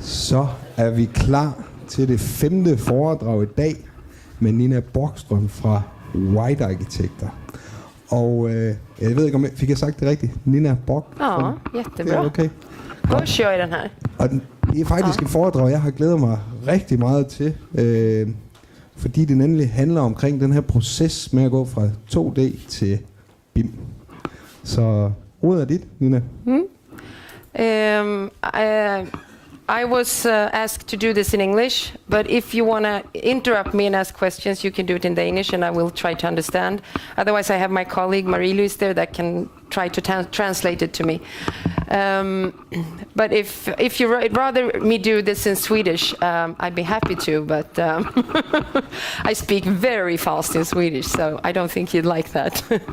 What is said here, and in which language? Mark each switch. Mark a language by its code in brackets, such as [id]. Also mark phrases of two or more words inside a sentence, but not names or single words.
[da] Så er vi klar til det 5. foredrag i dag med Nina Borgström fra Arkitekter. Og jeg ved ikke om fik jeg sagt det rigtigt? Nina Borgström? [sv] Ja, jättebra. [da] Det okay. [sv] Då kör jag den här. [da] Og det er faktisk et foredrag, jeg har glædet mig rigtig meget til, fordi det nemlig handler omkring den her proces med at gå fra 2D til BIM. Så ordet er dit, Nina. [en] I was asked to do this in English, but if you want to interrupt me and ask questions, you can do it in Danish, and I will try to understand. Otherwise, I have my colleague Marie-Louise there that can try to translate it to me. But if you'd rather me do this in Swedish, I'd be happy to, but I speak very fast in Swedish, so I don't think you'd like that.